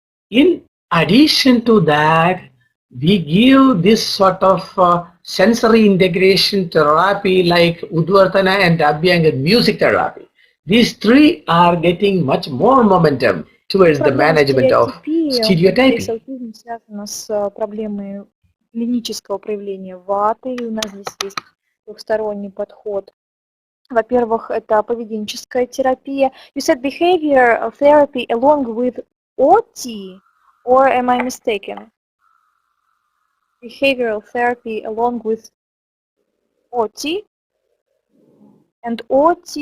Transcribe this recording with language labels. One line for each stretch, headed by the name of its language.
English: In addition to that, we give this sort of sensory integration therapy like Udvartana and Abhyanga music therapy. These three are getting much more momentum towards the management of stereotyping.
Russian: Аутизм связан с проблемой клинического проявления ваты, и у нас здесь есть двухсторонний подход. Во-первых, это поведенческая терапия.
English: You said behavior therapy along with OT, or am I mistaken? Behavioral therapy along with OT, and OT.